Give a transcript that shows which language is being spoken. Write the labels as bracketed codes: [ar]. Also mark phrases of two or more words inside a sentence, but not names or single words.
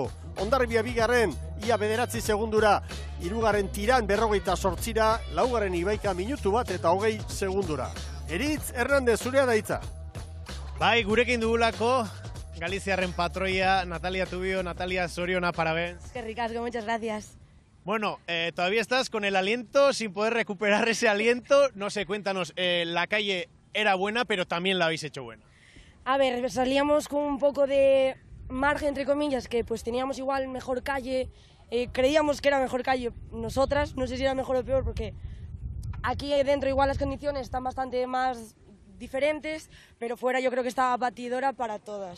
[eu] Hondarribia bigarren, ia 9 segundura, 3. tiran 48ra, 4. Ibaika minutu bat eta 20 segundura. Eritz Hernandez, zurea da hitza. Bai, gurekin dugulako Galiziarren patroia, Natalia Tubio. [gl] Natalia, Soriona, parabéns. [es] Qué ricasco, muchas gracias. Bueno, todavía estás con el aliento, sin poder recuperar ese aliento. No sé, cuéntanos, la calle era buena, pero también la habéis hecho buena. A ver, salíamos con un poco de margen, entre comillas, que pues teníamos igual mejor calle, creíamos que era mejor calle nosotras, no sé si era mejor o peor, porque aquí dentro igual las condiciones están bastante más diferentes, pero fuera yo creo que estaba batidora para todas.